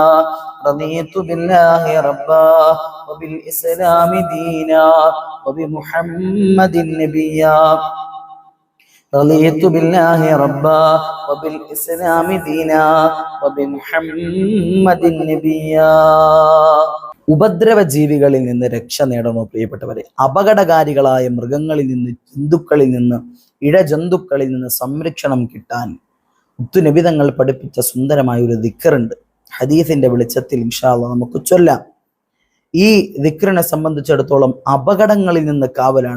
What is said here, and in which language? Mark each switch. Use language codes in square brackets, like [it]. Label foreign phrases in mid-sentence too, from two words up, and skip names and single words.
[ar] رضيت بالله ربا وبالإسلام دينا وبمحمد نبيا. رضيت بالله ربا وبالإسلام دينا وبمحمد نبيا. [ml] ഉപദ്രവ ജീവികളിൽ നിന്ന് രക്ഷ നേടണോ പ്രിയപ്പെട്ടവരെ? അപകടകാരികളായ മൃഗങ്ങളിൽ നിന്ന്, ജന്തുക്കളിൽ നിന്ന്, ഇഴജന്തുക്കളിൽ നിന്ന് സംരക്ഷണം കിട്ടാൻ മുത്തുനബി തങ്ങൾ പഠിപ്പിച്ച സുന്ദരമായ ഒരു ദിക്റുണ്ട്. ഹദീസിന്റെ വെളിച്ചത്തിൽ [ar] إن شاء الله [ml] നമുക്ക് ചൊല്ലാം. ഈ ദിക്റിനെ സംബന്ധിച്ചിടത്തോളം അപകടങ്ങളിൽ നിന്ന് കാവലാണ്.